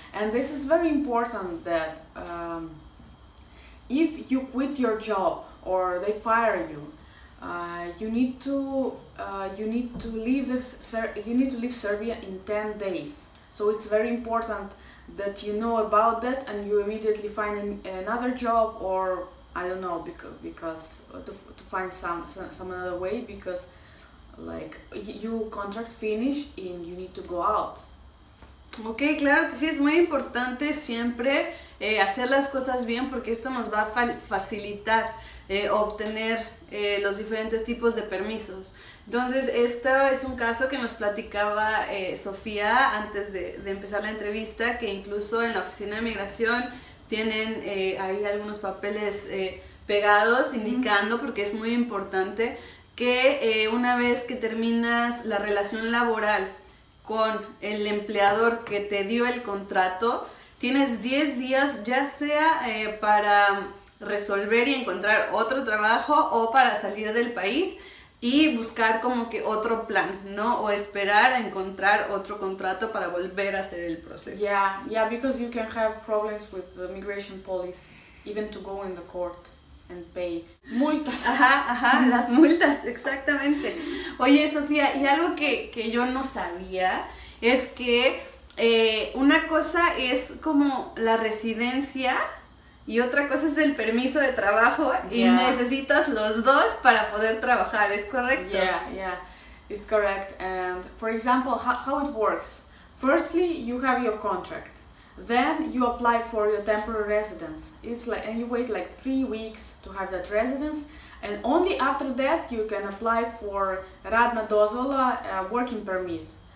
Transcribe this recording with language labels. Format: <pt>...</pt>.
<en>And this is very important that if you quit your job or they fire you, you need to leave Serbia in 10 days. So it's very important that you know about that and you immediately find another job, or I don't know, because to find some other way, because like you contract finish and you need to go out.</en> <es>Ok, claro que sí, es muy importante siempre hacer las cosas bien, porque esto nos va a facilitar obtener los diferentes tipos de permisos. Entonces, este es un caso que nos platicaba Sofía antes de empezar la entrevista, que incluso en la oficina de migración tienen ahí algunos papeles pegados indicando, porque es muy importante, que una vez que terminas la relación laboral con el empleador que te dio el contrato, tienes 10 días ya sea para resolver y encontrar otro trabajo o para salir del país y buscar como que otro plan, ¿no? O esperar a encontrar otro contrato para volver a hacer el proceso.</es> <en>Yeah, because you can have problems with the migration police, even to go in the court and pay multas.</en> <es>Ajá, las multas, exactamente. Oye, Sofía, y algo que yo no sabía es que una cosa es como la residencia y otra cosa es el permiso de trabajo, y necesitas los dos para poder trabajar, ¿es correcto?</es> <en>Yeah, it's correct. And for example, how it works. Firstly, you have your contract. Then you apply for your temporary residence. And you wait like 3 weeks to have that residence, and only after that you can apply for radna dozvola, working permit.</en>